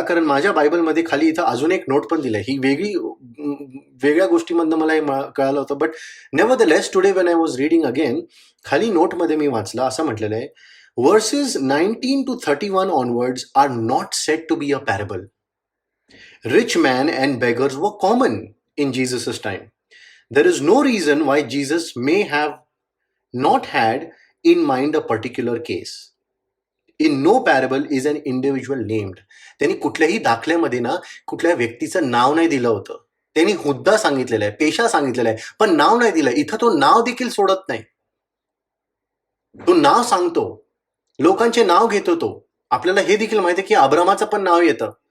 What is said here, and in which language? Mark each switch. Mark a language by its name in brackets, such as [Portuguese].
[Marathi] कारण माझ्या बायबलमध्ये खाली इथं अजून एक नोट पण दिलाय. ही वेगळ्या गोष्टीमधनं मला हे कळालं होतं. [English] but nevertheless today when I was reading again, [Marathi] खाली नोटमध्ये मी वाचलं, असं म्हटलेलं आहे, [English] verses 19 to 31 onwards are not said to be a parable. Rich men and beggars were common in Jesus' time. There is no reason why Jesus may have not had in mind a particular case. In no parable is an individual named. [Marathi] त्यांनी कुठल्याही दाखल्यामध्ये ना कुठल्या व्यक्तीचं नाव नाही दिलं होतं. त्यांनी हुद्दा सांगितलेला आहे, पेशा सांगितलेला आहे, पण नाव नाही दिलं. इथं तो नाव देखील सोडत नाही. तो नाव सांगतो, लोकांचे नाव घेतो तो. आपल्याला हे देखील माहिती आहे की अब्रामाचं पण नाव येतं.